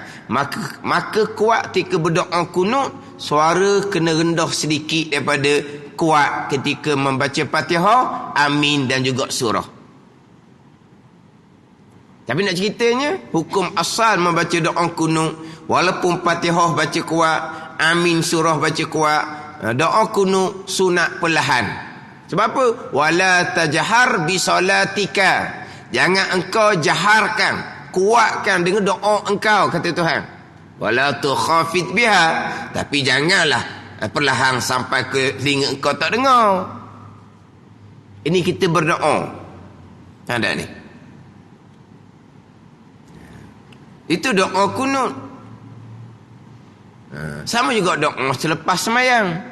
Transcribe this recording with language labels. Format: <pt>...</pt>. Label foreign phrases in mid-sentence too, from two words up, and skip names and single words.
<ms>Maka kuat ketika berdoa kunut, suara kena rendah sedikit daripada kuat ketika membaca Fatihah, amin dan juga surah. Tapi nak ceritanya, hukum asal membaca doa kunut, walaupun Fatihah baca kuat, amin surah baca kuat, doa kunut sunat perlahan. Sebab apa?</ms> <ar>ولا تجهر بصلاتك,</ar> <ms>jangan engkau jaharkan, kuatkan dengan doa engkau, kata Tuhan.</ms> <ar>ولا تخافت بها,</ar> <ms>tapi janganlah perlahan sampai ke telinga engkau tak dengar. Ini kita berdoa. Ada ni. Itu doa kunut. Sama juga doa selepas sembahyang.</ms>